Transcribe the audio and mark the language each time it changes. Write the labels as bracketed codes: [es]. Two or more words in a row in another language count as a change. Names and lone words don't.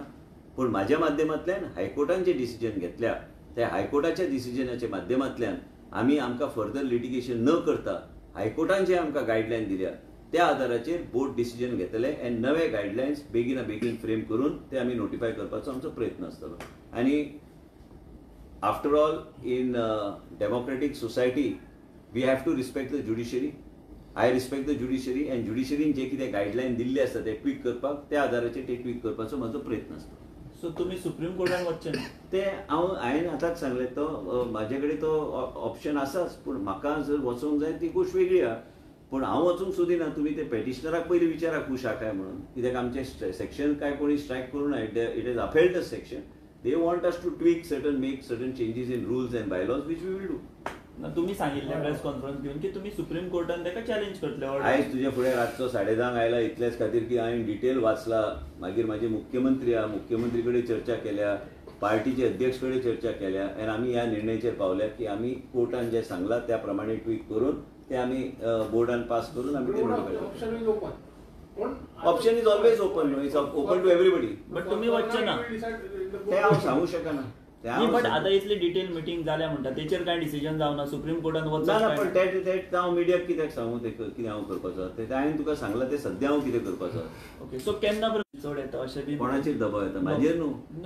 [kok] पूण म्हाज्या माध्यमांतल्यान हायकोर्टान जे डिसिजन घेतल्या त्या हायकोर्टाच्या डिसिजनाच्या माध्यमांतल्यान आमी आमकां [en] फर्दर लिटिगेशन [kok] न करता हायकोर्टान जे आमकां गायडलायन दिल्या त्या आधाराचेर बोर्ड डिसिजन घेतले आनी नवे गायडलायन्स बेगिना बेगीन फ्रेम करून ते आमी नोटिफाय करपाचो आमचो प्रयत्न आसतलो. [en] आनी after all in democratic society we have to respect the judiciary. आय रिस्पेक्ट द ज्युडिशरी [kok] आनी ज्युडिशरीन जे कितें गायडलायन दिल्ले आसा ते ट्वीक करपाक त्या आधाराचेर ते ट्वीक करपाचो म्हाजो प्रयत्न आसतलो. सो तुमी सुप्रीम कोर्टान वचचे ना? ते हांवें आतांच सांगलें, तो म्हाजे कडेन तो ऑप्शन आसाच, पूण म्हाका जर वचोंक जाय ती गोष्ट वेगळी आहा. पूण हांव वचूंक सोदिना. तुमी ते पेटिशनराक पयलीं विचाराक हुशाक काय म्हणून, कित्याक आमचे सेक्शन काय कोणी स्ट्रायक करूं ना. [en] It is appealed the section. They want us to tweak certain, make certain changes in rules and bylaws which we will do. [kok] तुम्ही सांगितले [en] प्रेस कॉन्फरन्स [kok] घेऊन की तुम्ही सुप्रीम कोर्टान ताका चॅलेंज करतले. आयज तुजे फुडें रातचो 10:30 आयला इतलेच खातीर की हांवें डिटेल वाचला. मागीर म्हाजे मुख्यमंत्री आहा, मुख्यमंत्री कडेन चर्चा केल्या, पार्टीचे अध्यक्ष कडेन चर्चा केल्या आनी आमी ह्या निर्णयाचेर पावल्या की आमी कोर्टान जे सांगला त्या प्रमाणे ट्वीक करून ते आमी बोर्डान पास करून आमी ते [en] ऑप्शन इज ऑलवेज ओपन. No, it's open to everybody. [kok] बट तुम्ही वचचे ना ते हांव सांगू शकना. बट आता इतली डिटेल मिटिंग जाल्या म्हणटा तेचेर काय डिसिजन जावना, सुप्रीम कोर्टान वचना. ना, पण ते हांव मिडियाक कित्याक सांगू ते कितें हांव करपाचो ते हांवें तुका सांगलां ते सद्या हांव कितें करपाचो. [en] ओके, सो [kok] केन्ना चड येता अशें बी कोणाचेर दबाव येता? म्हाजेर न्हू.